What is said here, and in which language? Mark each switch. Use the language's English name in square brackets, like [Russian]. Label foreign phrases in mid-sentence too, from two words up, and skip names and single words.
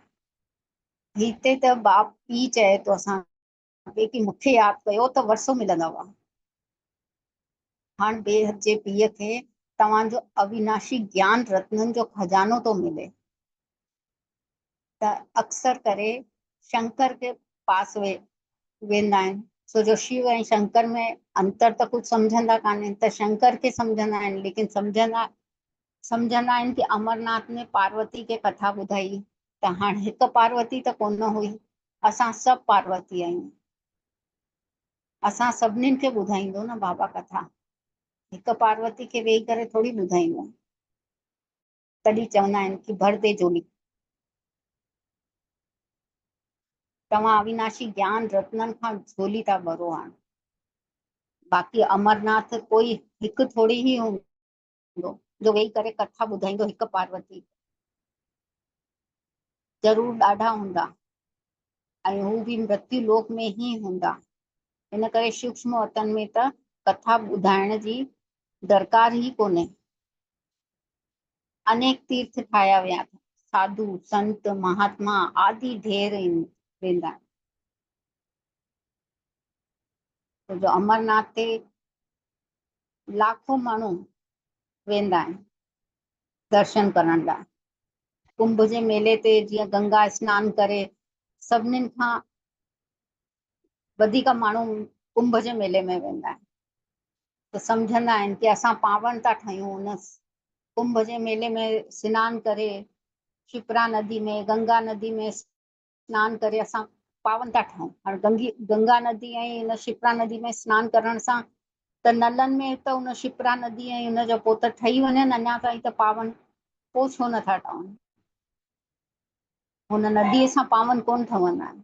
[Sindhi] हिते त बाप पी चए थो असांखे कि मूंखे यादि कयो त वरसो मिलंदव। हाणे ॿिए जे पीउ खे तव्हांजो अविनाशी ज्ञान रत्ननि जो खजानो थो मिले, त अक्सर करे शंकर के पास वेंदा आहिनि, छो जो शिव ऐं शंकर में अंतर त कुझु सम्झंदा कान्हनि, त शंकर खे सम्झंदा आहिनि, लेकिन सम्झंदा आहिनि कि अमरनाथ में पार्वती खे कथा ॿुधाई, त हाणे हिकु पार्वती त कोन हुई, असां सभु पार्वती आहियूं। असां सभिनीनि खे ॿुधाईंदो न बाबा कथा, हिकु पार्वती खे वेही करे थोरी ॿुधाईंदो। तॾहिं चवंदा आहिनि कि [Hindi] भर दे झोली। [Sindhi] तव्हां अविनाशी ज्ञान रत्ननि खां झोली था भरो। हाणे बाक़ी अमरनाथ कोई हिकु थोरी ई हूंदो जो वेही करे कथा ॿुधाईंदो, हिकु पार्वती। ज़रूर ॾाढा हूंदा, ऐं हू बि मृत्यु लोक में ही हूंदा। इन करे सूक्ष्म वतन में त कथा ॿुधाइण जी दरकार ही कोन्हे। अनेक तीर्थ ठाहिया विया, साधु संत महात्मा आदि ढेर वेंदा आहिनि। तो जो अमरनाथ ते लाखों माण्हू वेंदा आहिनि दर्शन करण लाइ। कुंभ जे मेले ते जीअं गंगा स्नान करे सभिनीनि खां वधीक माण्हू कुंभ जे मेले में वेंदा आहिनि, त सम्झंदा आहिनि कि असां पावन था ठहियूं। उन कुंभ जे मेले में सनानु करे, शिप्रा नदी में, गंगा नदी में सनानु करे असां पावन था ठहूं। हाणे गंगा नदी ऐं हिन शिप्रा नदी में सनानु करण सां त नलनि में त उन शिप्रा नदी ऐं हुन जो पोइ त ठही वञनि अञा ताईं त पावन, पोइ छो नथा ठहनि? हुन नदीअ सां पावन कोन ठहंदा आहिनि।